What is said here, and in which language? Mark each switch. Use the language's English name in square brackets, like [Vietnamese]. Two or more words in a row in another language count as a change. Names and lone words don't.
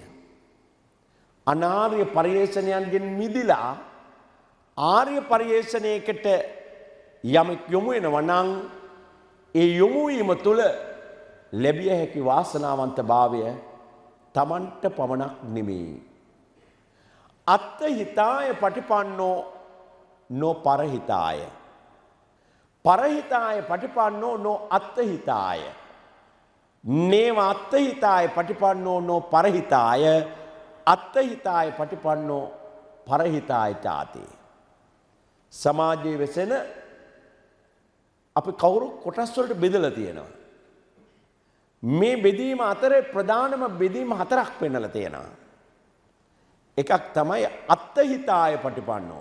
[Sinhala] අනාර්ය පරියේෂණයන්ගෙන් මිදිලා ආර්ය පරියේෂණයකට යමෙක් යොමු වෙනවා නම් ඒ යොමු වීම තුළ ලැබිය හැකි වාසනාවන්ත භාවය තමන්ට පමණක් නෙමෙයි. [Pali] අත්ථ හිතාය පටිපන්නෝ නෝ පරහිතාය. පරහිතාය පටිපන්නෝ නෝ අත්ථ හිතාය. නේව අත්ථ හිතාය පටිපන්නෝ නෝ පරහිතාය. අත්ථ හිතාය පටිපන්නෝ පරහිතාය චාති. [Sinhala] සමාජයේ වෙසෙන අපි කවුරු කොටස් වලට බෙදලා තියෙනවා. මේ බෙදීම අතරේ ප්‍රධානම බෙදීම හතරක් පෙන්නලා තියෙනවා. එකක් තමයි [Pali] අත්ථ හිතාය පටිපන්නෝ.